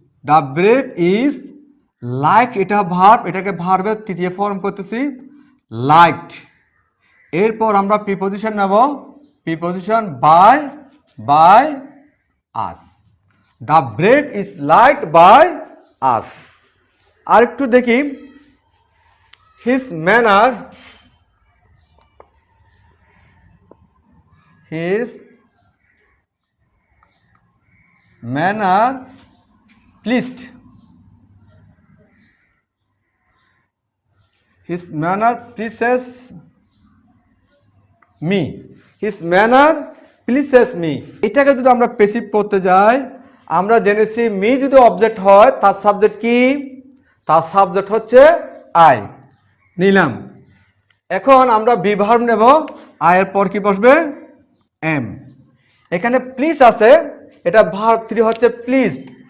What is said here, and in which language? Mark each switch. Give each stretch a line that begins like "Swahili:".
English: the brave is like,
Bangla: এটা verb, এটাকে ভার্বের তৃতীয় ফর্ম করতেছি লাইকড। এরপর আমরা প্রিপজিশন নেব, preposition by,
English: By us. The brave is liked by us.
Bangla: আর একটু দেখি,
English: His manner, his manner pleased, his manner pleases me, his manner pleases me।
Bangla: এটাকে যদি আমরা প্যাসিভ করতে যাই, আমরা জেনেছি মি যদি অবজেক্ট হয় তার সাবজেক্ট কি? তার সাবজেক্ট হচ্ছে আই, নিলাম। এখন আমরা বি ভার্ব নেব, আয়ের পর কি বসবে? এম। এখানে প্লিজ আছে, এটা ভার্ব 3 হচ্ছে প্লিজড।